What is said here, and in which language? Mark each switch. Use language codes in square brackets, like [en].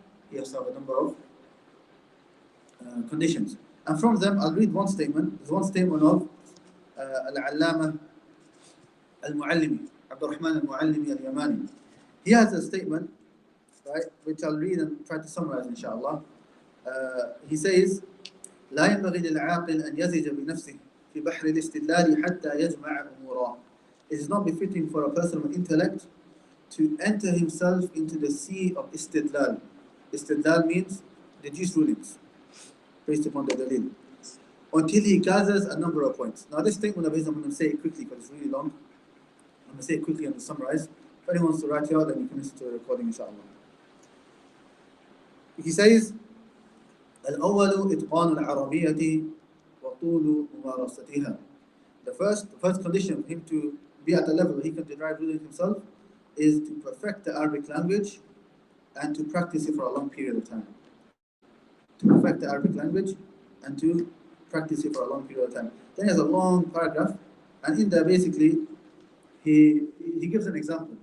[en] he has to have a number of conditions. And from them, I'll read one statement. There's one statement of Al-Allama Al-Muallimi, Abdurrahman Al-Muallimi Al-Yamani. He has a statement, right, which I'll read and try to summarize, inshallah. He says, [ar] لا ينبغي للعاقل أن يزج بنفسه في بحر الاستدلال حتى يجمع أموره. [en] It is not befitting for a person with intellect to enter himself into the sea of istidlal. Istidlal means deduced rulings based upon the dalil, until he gathers a number of points. Now this statement of his, I'm going to say it quickly because it's really long. I'm going to say it quickly and to summarize. If anyone wants to write it out, then you can listen to the recording, inshallah. He says, [ar] الأول إتقان العربية وطول ممارستها. [en] The first condition for him to be at the level where he can derive ruling himself is to perfect the Arabic language and to practice it for a long period of time. To perfect the Arabic language and to practice it for a long period of time. Then he has a long paragraph, and in there basically he gives an example.